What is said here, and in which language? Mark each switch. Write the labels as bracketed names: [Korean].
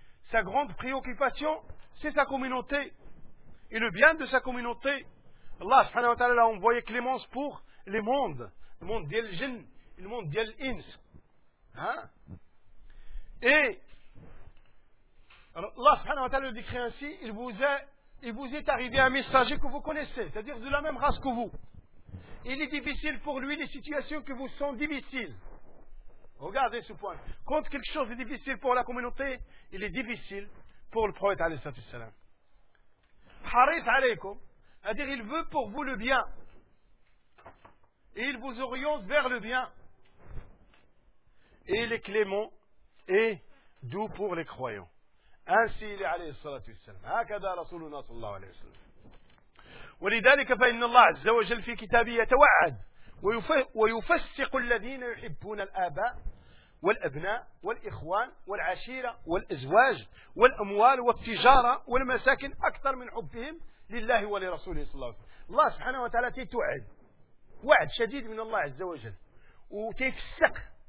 [French] sa grande préoccupation c'est sa communauté et le bien de sa communauté Allah subhanahu wa ta'ala l'a envoyé clémence pour les mondes le monde d'El Jinn et le monde d'El Ins et Allah subhanahu wa ta'ala le décrit ainsi, il vous est arrivé un messager que vous connaissez, c'est-à-dire de la même race que vous. Il est difficile pour lui les situations qui vous sont difficiles. Regardez ce point. Quand quelque chose est difficile pour la communauté, il est difficile pour le prophète alayhi salatu wassalam. [Arabic] Haris alaykum, [French] c'est-à-dire il veut pour vous le bien. Et il vous oriente vers le bien. Et il est clément et doux pour les croyants. [Arabic] أنسي عليه الصلاة والسلام هكذا رسولنا صلى الله عليه وسلم ولذلك فإن الله عز وجل في كتابه يتوعد ويفسق الذين يحبون الآباء والأبناء والإخوان والعشيرة والأزواج والأموال والتجارة والمساكن أكثر من حبهم لله ولرسوله صلى الله عليه وسلم الله سبحانه وتعالى تتوعد وعد شديد من الله عز وجل وتفسق